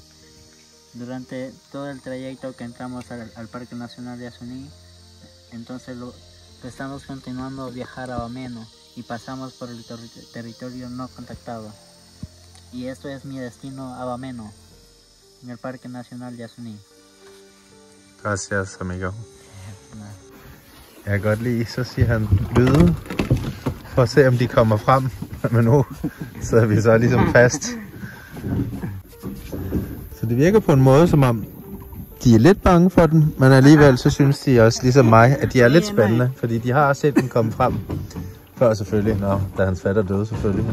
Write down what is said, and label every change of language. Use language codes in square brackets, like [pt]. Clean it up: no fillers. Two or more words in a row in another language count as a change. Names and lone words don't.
[es] Durante todo el trayecto que entramos al Parque Nacional de Yasuní, entonces lo estamos continuando a viajar a Bameno y pasamos por el territorio no contactado. Y esto es mi destino a Bameno, en el Parque Nacional de Yasuní. Gracias, amigo. [da] Jeg kan godt lide, så siger han lyde, for at se om de kommer frem. Men nu sidder vi så ligesom fast. Så det virker på en måde, som om de er lidt bange for den, men alligevel så synes de også, ligesom mig, at de er lidt spændende, fordi de har set den komme frem før selvfølgelig, da hans fatter døde selvfølgelig.